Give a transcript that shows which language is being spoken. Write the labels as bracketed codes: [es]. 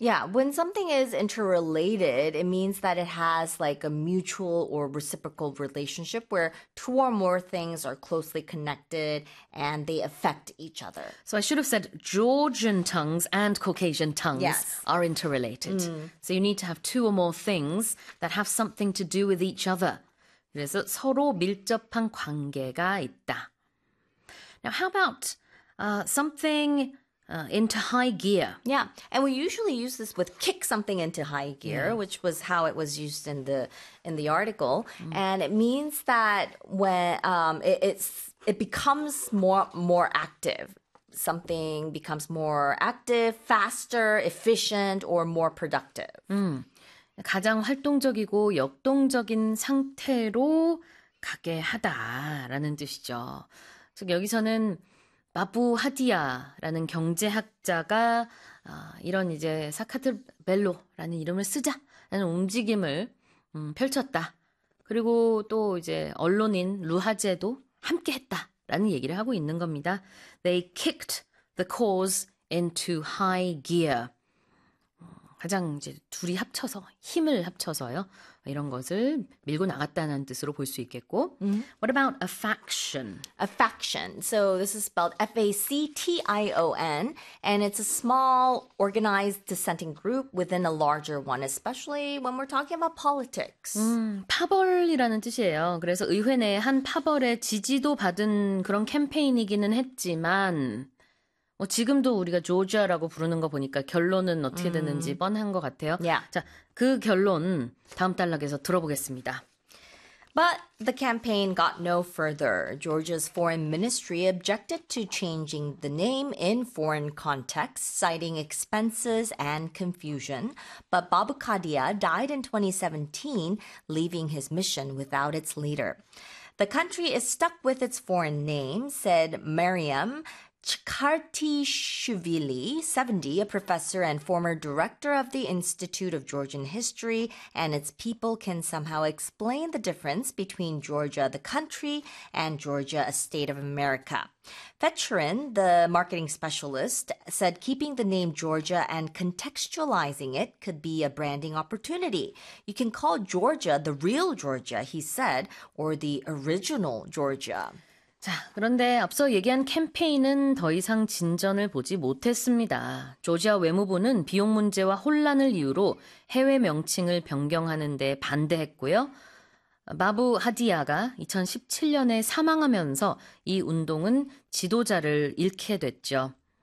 [en] When something is interrelated, it means that it has like a mutual or reciprocal relationship where two or more things are closely connected and they affect each other. So I should have said Georgian tongues and Caucasian tongues are interrelated. So you need to have two or more things that have something to do with each other. [ko] 그래서 서로 밀접한 관계가 있다. [en] Now, how about something into high gear? Yeah, and we usually use this with kick something into high gear, which was how it was used in the article. And it means that when it becomes more active. Something becomes more active, faster, efficient, or more productive. [ko] 가장 활동적이고 역동적인 상태로 가게 하다라는 뜻이죠. 즉 여기서는 바부 하디아라는 경제학자가 이런 이제 사카르트벨로라는 이름을 쓰자라는 움직임을 펼쳤다. 그리고 또 이제 언론인 루하제도 함께했다라는 얘기를 하고 있는 겁니다. [en] They kicked the cause into high gear. [ko] 가장 이제 둘이 합쳐서 힘을 합쳐서요. 이런 것을 밀고 나갔다는 뜻으로 볼수 있겠고. [en] What about a faction? A faction. So this is spelled FACTION, and it's a small organized dissenting group within a larger one, especially when we're talking about politics. [ko] 파벌이라는 뜻이에요. 그래서 의회 내에 한 파벌의 지지도 받은 그런 캠페인이기는 했지만 지금도 우리가 조지아라고 부르는 거 보니까 결론은 어떻게 되는지 뻔한 것 같아요. 자, 그 결론 다음 단락에서 들어보겠습니다. [en] But the campaign got no further. Georgia's foreign ministry objected to changing the name in foreign context, citing expenses and confusion. But Babu Kadia died in 2017, leaving his mission without its leader. The country is stuck with its foreign name, said Mariam Chkartishvili, 70, a professor and former director of the Institute of Georgian History, and its people can somehow explain the difference between Georgia, the country, and Georgia, a state of America. Fetcherin, the marketing specialist, said keeping the name Georgia and contextualizing it could be a branding opportunity. You can call Georgia the real Georgia, he said, or the original Georgia. [ko] 자, 그런데 앞서 얘기한 캠페인은 더 이상 진전을 보지 못했습니다. 조지아 외무부는 비용 문제와 혼란을 이유로 해외 명칭을 변경하는 데 반대했고요. 바부 하디아가 2017년에 사망하면서 이 운동은 지도자를 잃게 됐죠.